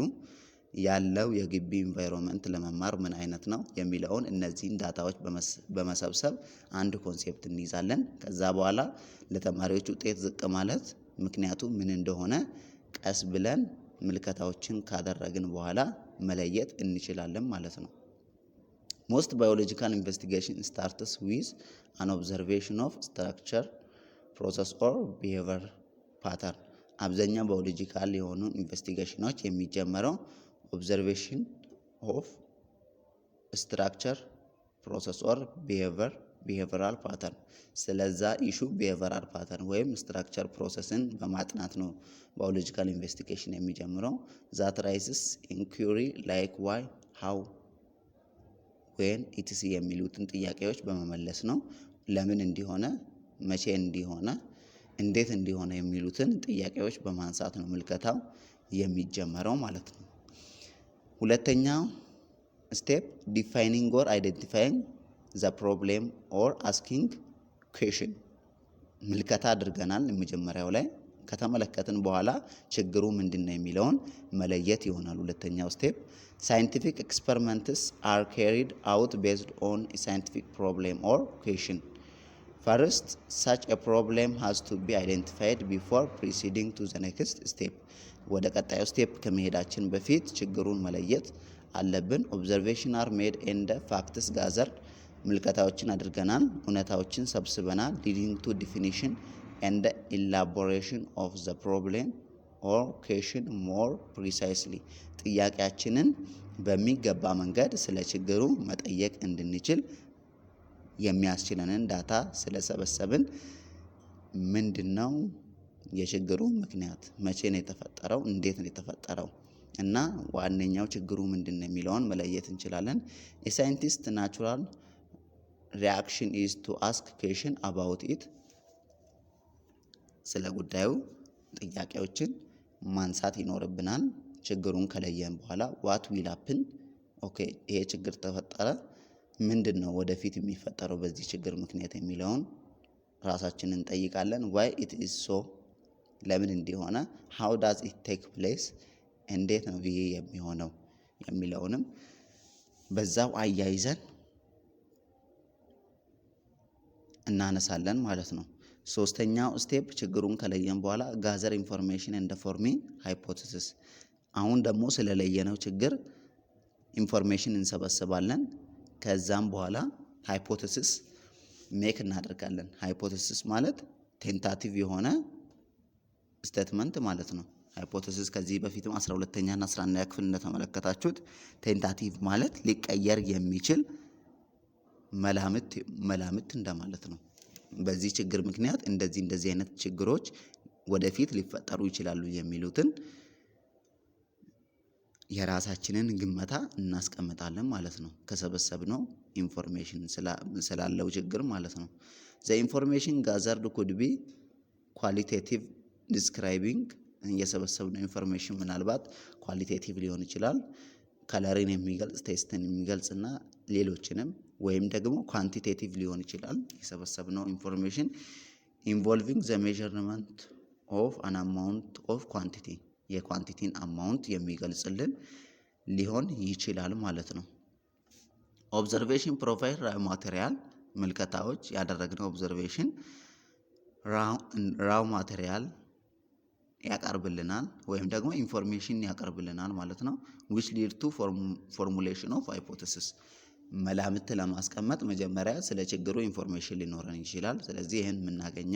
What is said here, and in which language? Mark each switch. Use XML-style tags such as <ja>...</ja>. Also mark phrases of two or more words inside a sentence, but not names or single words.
<am>ያለው የግቢ ኢንቫይሮንመንት ለመማር ምን አይነት ነው የሚለውን እነዚህን ዳታዎች በመሰብሰብ አንድ ኮንሴፕት እንይዛለን። ከዛ በኋላ ለተማሪዎች ውጤት ዝቅ ማለት ምክንያቱ ምን እንደሆነ ቀስ ብለን ምልከታዎችን ካደረግን በኋላ መለየት እንችላለን ማለት ነው።</am> <en>most biological investigation starts with an observation of structure, process or behavior pattern።</en> <am>አብዛኛው</am> <en>biological investigations</en> <am>የሚጀምረው</am> <en>observation of structure, process or behavioral pattern።</en> <am>ስለዛ ኢሹ</am> <en>behavioral pattern</en> <am>ወይም</am> <en>structure processን</en> <am>በማጥናት ነው</am> <en>biological investigation</en> <am>የሚጀምረው።</am> <en>that raises inquiry like why, how, when, etc</en> <am>የሚሉትን ጥያቄዎች በመመለስ ነው። ለምን እንዲሆነ፣ መቼ እንዲሆነ፣ እንዴት እንዲሆነ የሚሉትን ጥያቄዎች በማንሳት ነው ምልከታው የሚጀመረው ማለት ነው። ሁለተኛው ስቴፕ</am> <en>ዲፋይኒንግ or identifying the problem or asking question።</en> <am>ምልከታ አድርገናል መጀመሪያው ላይ ከተመለከትን በኋላ ችግሩ ምንድነው የሚለውን መለየት ይሆናል ሁለተኛው ስቴፕ።</am> <en>scientific experiments are carried out based on a scientific problem or question. First, such a problem has to be identified before proceeding to the next step.</en> <am>ወደ ቀጣዩ ስቴፕ ከመሄዳችን በፊት ችግሩን መለየት አለብን።</am> <en>observation are made and facts gathered።</en> <am>ምልከታዎችን አድርገናል፣ እውነታዎችን ሰብስበናል</am> <en>leading to definition and elaboration of the problem or question more precisely</en> <am>ጥያቄያችንን በሚገባ መንገድ ስለ ችግሩ መጠየቅ እንድንችል የሚያስችለንን ዳታ ስለሰበሰብን ምንድነው የችግሩ ምክንያት መቼ ነው የተፈጠረው እንዴት ነው የተፈጠረው እና ዋነኛው ችግሩ ምንድነው የሚለውን መለየት እንችላለን።</am> <en>A scientist natural reaction is to ask question about it</en> <am>ስለ ጉዳዩ ጥያቄዎችን ማንሳት ይኖርብናል። ችግሩን ከለየን በኋላ</am> <en>what will happen</en> <am>ኦኬ ይሄ ችግር ተፈጠረ ምንድነው ወደፊት የሚፈጠረው በዚህ ችግር ምክንያት የሚለውን ራሳችንን እንጠይቃለን።</am> <en>why it is so</en> <am>ለምን እንዲሆነ</am> <en>how does it take place</en> <am>እንዴት ነው ይሄ የሚሆነው የሚለውንም በዛው አያይዘን እናነሳለን ማለት ነው። ሶስተኛው ስቴፕ ችግሩን ከለየን በኋላ</am> <en>gather information and forming hypothesis</en> <am>አሁን ደግሞ ስለለየነው ችግር ኢንፎርሜሽን እንሰበስባለን። ከዛም በኋላ</am> <en>hypothesis make</en> <am>እናደርጋለን። ሃይፖቴሲስ ማለት ቴንታቲቭ የሆነ ስቴትመንት ማለት ነው። ሃይፖቴሲስ ከዚህ በፊትም 12ኛ እና 11ኛ ክፍል እንደተመለከታችሁት ቴንታቲቭ ማለት ሊቀየር የሚችል መላምት እንደማለት ነው። በዚህ ችግር ምክንያት እንደዚህ አይነት ችግሮች ወደፊት ሊፈጠሩ ይችላሉ የሚሉትን የራሳችንን ግምታ እናስቀምጣለን ማለት ነው። ከሰበሰብነው ኢንፎርሜሽን ስላለው ችግር ማለት ነው።</am> <en>the information gathered could be qualitative describing</en> <am>የሰበሰብነው ኢንፎርሜሽን ምናልባት ኳሊቴቲቭ ሊሆን ይችላል ከለርን የሚገልጽ ቴስትን የሚገልጽና ሌሎችንም ወይም ደግሞ ኳንቲቴቲቭ ሊሆን ይችላል። የሰበሰብነው ኢንፎርሜሽን</am> <en>involving the measurement of an amount of quantity</en> <am>የኳንቲቲን አማውንት የሚገልጽልን ሊሆን ይችላል ማለት ነው።</am> <en>observation profile raw material</en> <am>ምልከታዎች ያደረግነው ኦብዘርቬሽን</am> <en>raw material</en> <am>ያቀርብልናል ወይም ደግሞ ኢንፎርሜሽን ያቀርብልናል ማለት ነው።</am> <en>which lead to formulation of hypothesis</en> <am>መላምት ለማስቀመጥ መጀመሪያ ስለ ችግሩ ኢንፎርሜሽን ሊኖረን ይችላል። ስለዚህ ይሄን የምናገኘው</am>